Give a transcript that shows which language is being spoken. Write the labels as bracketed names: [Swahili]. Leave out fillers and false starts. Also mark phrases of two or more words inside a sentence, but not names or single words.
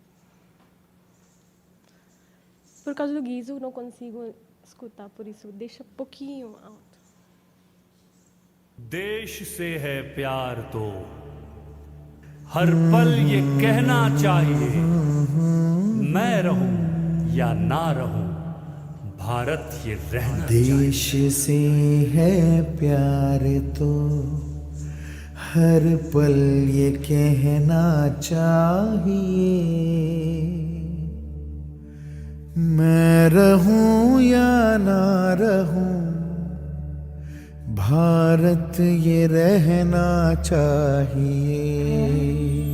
[Portuguese] Por causa do guiso, não consigo escutar, por isso deixa pouquinho alto. [Hindi] देश से है प्यार तो हर पल ये कहना चाहिए मैं रहूं या ना रहूं भारत ये रहना देश से है प्यार तो हर पल ये कहना चाहिए मैं रहूं या ना रहूं भारत ये रहना चाहिए.